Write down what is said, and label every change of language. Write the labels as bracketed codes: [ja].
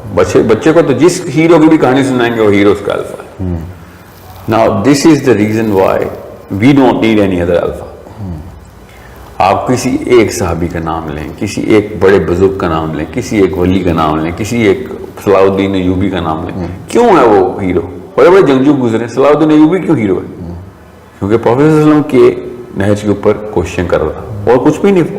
[ur] بچے کو تو جس ہیرو کی بھی کہانی سنائیں گے وہ ہیرو اس کا الفا ہے. [en] Now this is the reason why we don't need any other alpha. [ur] آپ کسی ایک صحابی کا نام لیں, کسی ایک بڑے بزرگ کا نام لیں, کسی ایک ولی کا نام لیں, کسی ایک صلاح الدین ایوبی کا نام لیں, کیوں ہے وہ ہیرو؟ بڑے بڑے جنگجو گزرے, صلاح الدین ایوبی کیوں ہیرو ہے؟ کیونکہ پروفیٹ صلی اللہ علیہ وسلم کے نہج کے اوپر کوششن کر رہا, اور کچھ بھی نہیں.